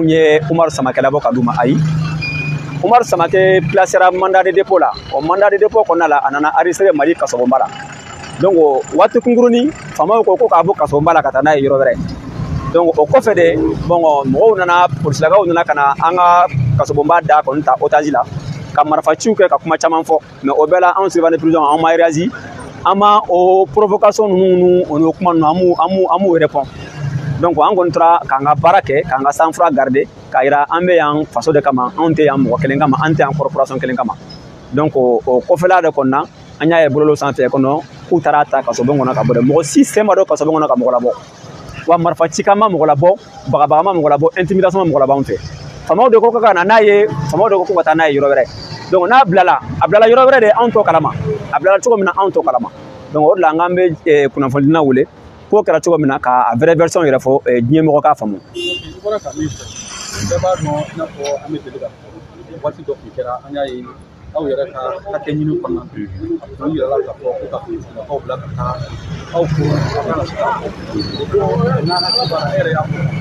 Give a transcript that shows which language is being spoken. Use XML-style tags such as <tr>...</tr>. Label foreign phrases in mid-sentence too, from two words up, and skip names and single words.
<bm>ye Umaru Samakɛ labɔ ka d'u ma ayi Umaru Samakɛ placera</bm> <fr>mandat de dépôt</fr> <bm>la o</bm> <fr>mandat de dépôt</fr> <bm>kɔnɔna la a nana arrêter Mali kasobonba la donc waati kunkurunin faamaw ko k'a bɔ kasobonba la ka taa n'a ye yɔrɔ wɛrɛ donc o kɔfɛ de bon mɔgɔw nana polisilakaw nana ka na an ka kasobonba da kɔni ta otage la ka marifaciw kɛ ka kuma caman fɔ mais o bɛɛ la anw</bm> <fr>surveillant de prison</fr> <bm>an ma réagi an ma o provocation ninnu o kuma ninnu an m'u répond. Donc an kɔni tora k'an ka baara kɛ k'an ka</bm> <fr>sang-froid garder</fr> <bm>k'a yira an bɛ yan faso de kama anw tɛ yan mɔgɔ kelen kama an tɛ yan corporation kelen kama donc o kɔfɛla de kɔnɔna an y'a ye bɔlɔlɔ sanfɛ kɔnɔ k'u taara ta kasobon kɔnɔ ka bɔ dɛ mɔgɔ si sen ma don kasobon kɔnɔ ka mɔgɔ labɔ wa marifa cikan ma mɔgɔ labɔ bagabaga ma mɔgɔ labɔ intimidation ma mɔgɔ labɔ anw fɛ faamaw de ko ka na n'a ye faamaw de ko ka taa n'a ye yɔrɔ wɛrɛ donc n'a bilala a bilala yɔrɔ wɛrɛ de anw t'o kalama a bilala cogo min na anw t'o kalama donc o de la an k'an bɛ kunnafonidina wele ko kɛra cogo min na ka</bm> <fr>vraie version</fr> <bm>yɛrɛ fɔ diɲɛ mɔgɔ k'a faamu. I bɔra ka min fɔ bɛɛ b'a dɔn i n'a fɔ an bɛ deli ka fɔ waati dɔ tun kɛra an y'a ye aw yɛrɛ ka hakɛ ɲini kɔnɔna na u yɛrɛ la k'a fɔ ko ka finitigilamɔgɔw bila ka taa aw fo aw kana se k'a fɔ o don n'an ka kibaruya e yɛrɛ y'a fɔ</bm>